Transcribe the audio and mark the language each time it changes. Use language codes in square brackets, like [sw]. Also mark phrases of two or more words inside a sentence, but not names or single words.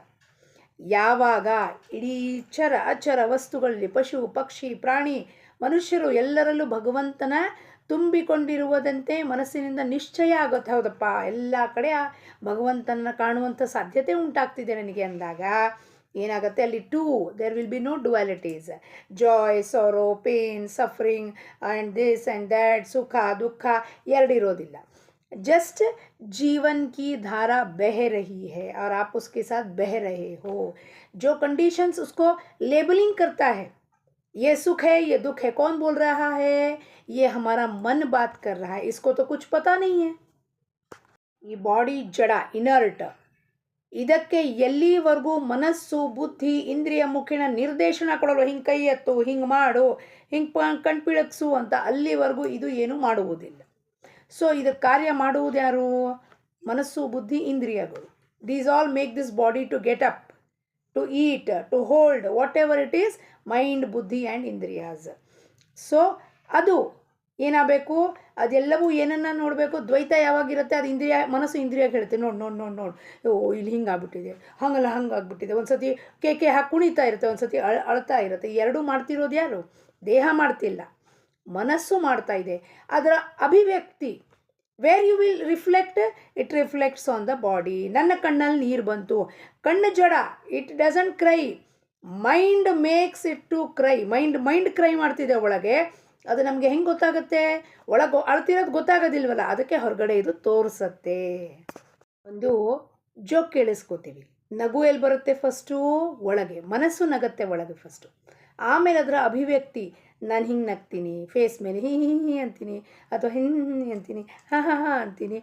[kn] ಯಾವಾಗ ಇಡೀ ಅಚರ ವಸ್ತುಗಳಲ್ಲಿ ಪಶು ಪಕ್ಷಿ ಪ್ರಾಣಿ ಮನುಷ್ಯರು ಎಲ್ಲರಲ್ಲೂ ಭಗವಂತನ ತುಂಬಿಕೊಂಡಿರುವುದಂತೆ ಮನಸ್ಸಿನಿಂದ ನಿಶ್ಚಯ ಆಗುತ್ತೆ. ಹೌದಪ್ಪ, ಎಲ್ಲ ಕಡೆ ಭಗವಂತನ ಕಾಣುವಂಥ ಸಾಧ್ಯತೆ ಉಂಟಾಗ್ತಿದೆ ನನಗೆ ಅಂದಾಗ ಏನಾಗುತ್ತೆ? [en] ಅಲ್ಲಿ there will be no dualities. joy, sorrow, pain, suffering and this and that, [kn] ಸುಖ ದುಃಖ ಎರಡಿರೋದಿಲ್ಲ. [hi] जस्ट जीवन की धारा बह रही है और आप उसके साथ बह रहे हो. जो कंडीशंस उसको लेबलिंग करता है, ये सुख है, ये दुख है, कौन बोल रहा है? ये हमारा मन बात कर रहा है. इसको तो कुछ पता नहीं है. [kn] ಈ ಬಾಡಿ ಜಡ, ಇನರ್ಟ್. ಇದಕ್ಕೆ ಎಲ್ಲಿವರೆಗೂ ಮನಸ್ಸು ಬುದ್ಧಿ ಇಂದ್ರಿಯ ಮುಖೇನ ನಿರ್ದೇಶನ ಕೊಡಲು, ಹಿಂಗೆ ಕೈ ಎತ್ತು, ಹಿಂಗೆ ಮಾಡು, ಹಿಂಗೆ ಕಣ್ಪಿಳಕ್ಸು ಅಂತ, ಅಲ್ಲಿವರೆಗೂ ಇದು ಏನೂ ಮಾಡುವುದಿಲ್ಲ. ಸೊ ಇದಕ್ಕೆ ಕಾರ್ಯ ಮಾಡುವುದು ಯಾರು? ಮನಸ್ಸು ಬುದ್ಧಿ ಇಂದ್ರಿಯಗಳು. [en] these all make this body to get up, to eat, to hold, whatever it is, mind, buddhi and indriyas. [kn] ಸೊ ಅದು ಏನಾಗಬೇಕು? ಅದೆಲ್ಲವೂ ಏನನ್ನು ನೋಡಬೇಕು? ದ್ವೈತ ಯಾವಾಗಿರುತ್ತೆ? ಅದು ಮನಸ್ಸು ಇಂದ್ರಿಯ ಹೇಳುತ್ತೆ, ನೋಡು ಇಲ್ಲಿ ಹಿಂಗೆ ಆಗ್ಬಿಟ್ಟಿದೆ, ಹಂಗಲ್ಲ ಹಂಗಾಗ್ಬಿಟ್ಟಿದೆ. ಒಂದು ಸತಿ ಕೇಕೆ ಹಾಕಿ ಕುಣಿತಾ ಇರುತ್ತೆ, ಒಂದು ಸತಿ ಅಳ್ತಾ ಇರುತ್ತೆ. ಎರಡೂ ಮಾಡ್ತಿರೋದು ಯಾರು? ದೇಹ ಮಾಡ್ತಿಲ್ಲ. ಮನಸ್ಸು ಮಾಡ್ತಾ ಇದೆ. ಅದರ ಅಭಿವ್ಯಕ್ತಿ [en] where you will reflect, it reflects on the body. [kn] ನನ್ನ ಕಣ್ಣಲ್ಲಿ ನೀರು ಬಂತು, ಕಣ್ಣು ಜಡ, [en] it doesn't cry, mind makes it to cry. mind cry [kn] ಮಾಡ್ತಿದೆ ಒಳಗೆ. ಅದು ನಮಗೆ ಹೆಂಗೆ ಗೊತ್ತಾಗುತ್ತೆ? ಒಳಗೆ ಅಳ್ತಿರೋದು ಗೊತ್ತಾಗೋದಿಲ್ವಲ್ಲ, ಅದಕ್ಕೆ ಹೊರಗಡೆ ಇದು ತೋರಿಸತ್ತೆ. ಒಂದು ಜೋಕ್ ಕೇಳಿಸ್ಕೋತೀವಿ, ನಗು ಎಲ್ಲಿ ಬರುತ್ತೆ? ಫಸ್ಟು ಒಳಗೆ, ಮನಸ್ಸು ನಗತ್ತೆ ಒಳಗೆ ಫಸ್ಟು. ಆಮೇಲೆ ಅದರ ಅಭಿವ್ಯಕ್ತಿ, ನಾನು ಹಿಂಗೆ ನಗ್ತೀನಿ, ಫೇಸ್ ಮೇಲೆ ಹಿ ಅಂತೀನಿ, ಅಥವಾ ಹಿಂಗೆ ಅಂತೀನಿ, ಹಾ ಅಂತೀನಿ.